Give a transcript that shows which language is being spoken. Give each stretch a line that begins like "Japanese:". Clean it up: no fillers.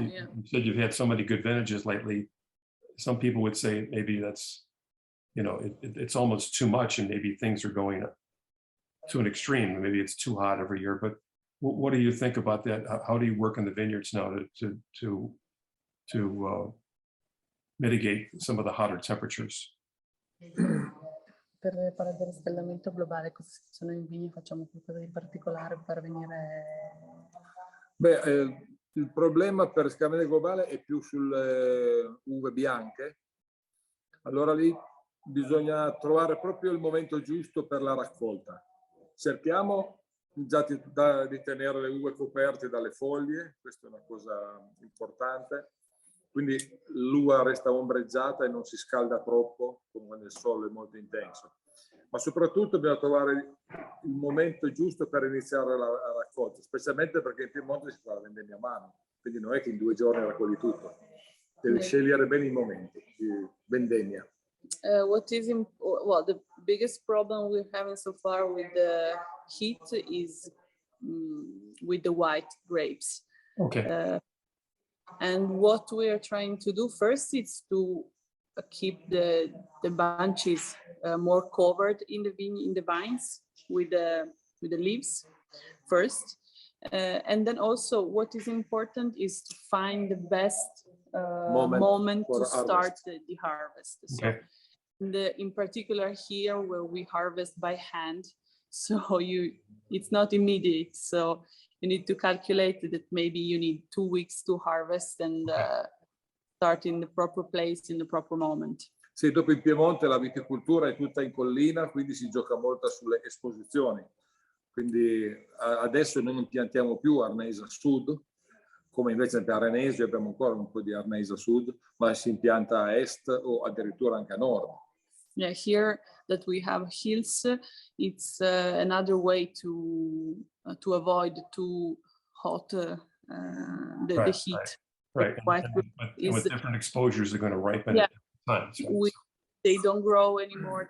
English: you said you've had so many good vintages lately. Some people would say maybe that's, you know, it's almost too much, and maybe things are going to an extreme. Maybe it's too hot every year. But what do you think about that? How do you work in the vineyards now to mitigate some of the hotter temperatures?
Italian: Per parlare del riscaldamento globale, cosa succede in vigna? Facciamo qualcosa di particolare per venire... Beh, il problema per il riscaldamento globale è più sulle uve bianche. Allora lì bisogna trovare proprio il momento giusto per la raccolta. Cerchiamo già di tenere le uve coperte dalle foglie, questa è una cosa importante. Quindi l'uva resta ombreggiata e non si scalda troppo come quando il sole è molto intenso. Ma soprattutto bisogna trovare il momento giusto per iniziare la raccolta, specialmente perché in Piemonte si fa la vendemmia a mano, quindi non è che in 2 giorni raccogli tutto. Devi scegliere bene i momenti di vendemmia.
English: Well, the biggest problem we're having so far with the heat is with the white grapes. Okay. And what we are trying to do first is to keep the bunches more covered in the vines with the leaves first. And then also what is important is to find the best moment to start the harvest. Okay. So in particular here where we harvest by hand, so it's not immediate. So you need to calculate that maybe you need 2 weeks to harvest and start in the proper place in the proper moment.
Italian: Sì, dopo in Piemonte la viticoltura è tutta in collina, quindi si gioca molto sulle esposizioni. Quindi adesso noi non piantiamo più Arneisa Sud, come invece per Arenese abbiamo ancora un po' di Arneisa Sud, ma si impianta a est o addirittura anche a nord.
English: Yeah, here that we have hills, it's another way to avoid too hot the heat. Right. And with different exposures, they're going to ripen at different times. Right? They don't grow anymore.